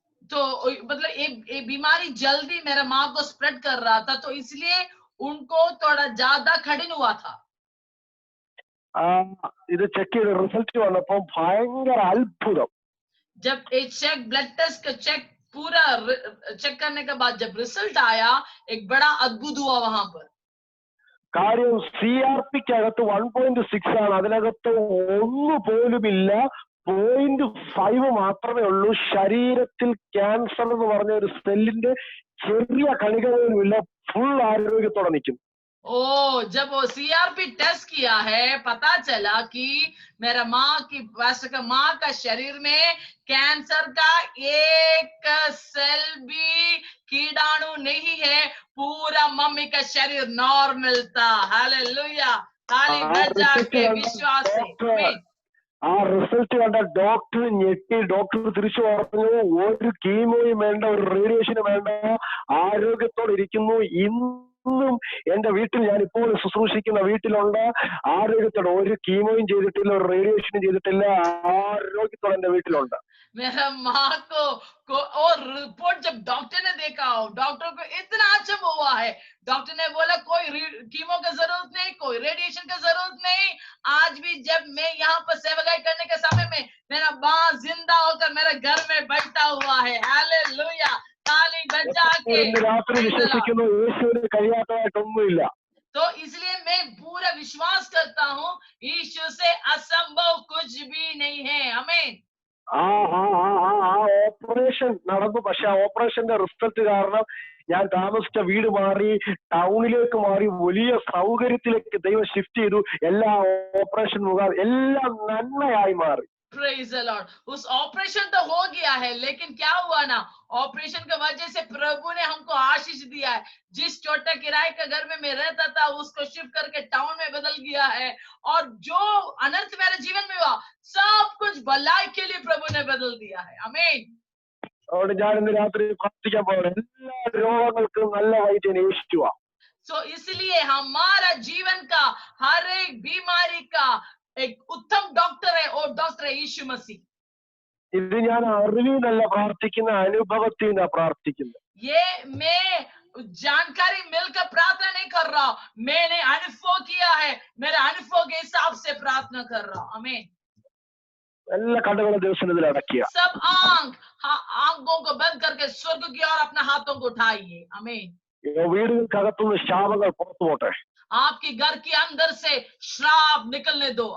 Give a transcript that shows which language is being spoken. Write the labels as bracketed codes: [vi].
[hi] तो मतलब ये बीमारी जल्दी मेरा माँ को स्प्रेड कर रहा था, तो इसलिए उनको थोड़ा ज्यादा कठिन हुआ था. [ml] ഇത് ചെക്ക് ചെയ്ത റിസൾട്ട് വന്നപ്പോൾ ഭയങ്കര അത്ഭുതം. [hi] जब एक चेक ब्लड टेस्ट का चेक पूरा चेक करने के बाद जब रिजल्ट आया, एक बड़ा अद्भुत हुआ वहां पर. [ml] കാര്യം CRPക്കകത്ത് 1.6 ആണ്, അതിനകത്ത് ഒന്നുപോലുമില്ല. 0.5 മാത്രമേ ഉള്ളൂ. ശരീരത്തിൽ ക്യാൻസർ എന്ന് പറഞ്ഞ ഒരു സെല്ലിന്റെ ചെറിയ കണിക പോലുമില്ല. ഫുൾ ആരോഗ്യത്തോടെ നിൽക്കും. [hi] ओ जब वो CRP टेस्ट किया है, पता चला कि मेरा माँ का शरीर में कैंसर का एक सेल भी कीटाणु नहीं है. पूरा मम्मी का शरीर नॉर्मल था. हालेलुया. ताली बजा के विश्वास से. [ml] ആ റിസൾട്ട് കണ്ട ഡോക്ടർ ഞെട്ടി. ഡോക്ടർ തിരിച്ചു പറഞ്ഞു ഒരു കീമോയും വേണ്ട, ഒരു റേഡിയേഷനും വേണ്ട, ആരോഗ്യത്തോടെ ഇരിക്കുന്നു. ഇന്നും എന്റെ വീട്ടിൽ, ഞാൻ ഇപ്പോൾ ശുശ്രൂഷിക്കുന്ന വീട്ടിലുണ്ട്, ആരോഗ്യത്തോടെ ഒരു കീമോയും ചെയ്തിട്ടില്ല, ഒരു റേഡിയേഷനും ചെയ്തിട്ടില്ല, ആരോഗ്യത്തോടെ എന്റെ വീട്ടിലുണ്ട്. [hi] मेरा माँ को और रिपोर्ट जब डॉक्टर ने देखा हो, डॉक्टर को इतना अचंभ हुआ है. डॉक्टर ने बोला कोई कीमो का जरूरत नहीं, कोई रेडिएशन का जरूरत नहीं. आज भी जब मैं यहाँ पर सेवागाई करने के समय में मेरा माँ जिंदा होकर मेरे घर में बैठा हुआ है. हालेलुया. ताली बजा के. [ml] രാത്രി വിശ്വസിക്കുന്നു യേശുവിന് കഴിയാത്തതായിട്ടൊന്നുമില്ല. [hi] तो इसलिए मैं पूरा विश्वास करता हूँ यीशु से असंभव कुछ भी नहीं है. आमीन. [ml] ആ ഓപ്പറേഷൻ നടന്നു. പക്ഷെ ആ ഓപ്പറേഷന്റെ റിസൾട്ട് കാരണം ഞാൻ താമസിച്ച വീട് മാറി, ടൗണിലേക്ക് മാറി, വലിയ സൗകര്യത്തിലേക്ക് ദൈവം ഷിഫ്റ്റ് ചെയ്തു. എല്ലാ ഓപ്പറേഷൻ മുഖാന്തരം എല്ലാം നന്മയായി മാറി. [en] Praise the Lord. [hi] उस ऑपरेशन तो हो गया है, लेकिन क्या हुआ ना, ऑपरेशन की वजह से प्रभु ने हमको आशीष दिया है। जिस छोटे किराए के घर में मैं रहता था उसको शिफ्ट करके टाउन में बदल गया है, और जो अनर्थ मेरे जीवन में हुआ सब कुछ भलाई के लिए प्रभु ने बदल दिया है। आमीन। [ml] അതുകൊണ്ട് ഞാൻ ഇന്ന് രാത്രി പ്രാർത്ഥിക്കാൻ പോകണം, എല്ലാ രോഗങ്ങൾക്കും നല്ല വൈദ്യൻ യേശുവാ. [hi] So इसलिए हमारा जीवन का हर एक बीमारी का एक उत्तम डॉक्टर है, और डॉक्टर है यीशु मसीह। [ml] ഇത് ഞാൻ അറിവിനല്ല പ്രാർത്ഥിക്കുന്ന, അനുഭവത്തിൽ നിന്നാ പ്രാർത്ഥിക്കുന്നത്. [hi] ये मैं जानकारी मिलकर प्रार्थना नहीं कर रहा, मैंने अनुभव किया है, मेरे अनुभव के हिसाब से प्रार्थना कर रहा हूं। आमीन। [ml] എല്ലാ കണ്ണുകളും ദിവസത്തിൽ അടക്കിയ [hi] सब आंखों को बंद करके स्वर्ग की ओर अपने हाथों को उठाइए। आमीन। [ml] വീടുകൾക്കകത്തുനിന്ന് ശാപങ്ങൾ പുറത്തു പോട്ടെ. [hi] आपके घर के अंदर से श्राप निकलने दो।